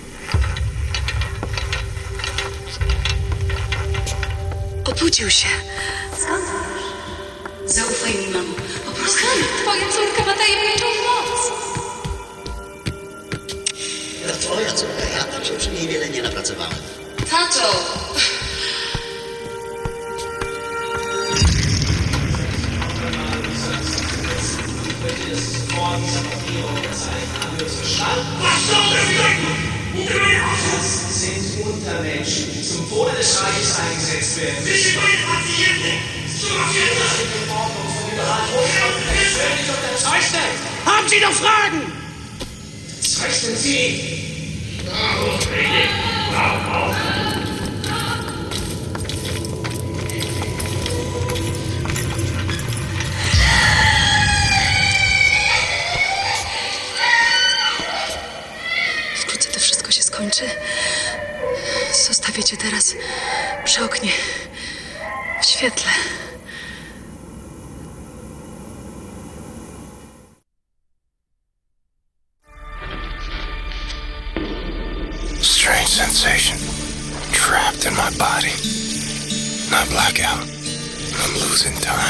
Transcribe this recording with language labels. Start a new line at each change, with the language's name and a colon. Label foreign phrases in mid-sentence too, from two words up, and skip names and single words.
Polish: Obudził się. Skąd wiesz? Zaufaj mi, mamo. Po prostu twoja córka ma tajemniczą moc. To twoja córka, ja tam się przy niej wiele nie napracowałem. Tato!
German: Sind Untermenschen, die zum Wohle des Reiches eingesetzt werden. Wir sind neue Patienten! In Ordnung von Generalvorstand. Ich werde dich unterzeichnen! Haben Sie noch Fragen? Zeichnen Sie!
Polish: Wkrótce to wszystko się skończy. Zostawię cię teraz przy oknie, w świetle.
English: Strange sensation. Trapped in my body. I black out. I'm losing time.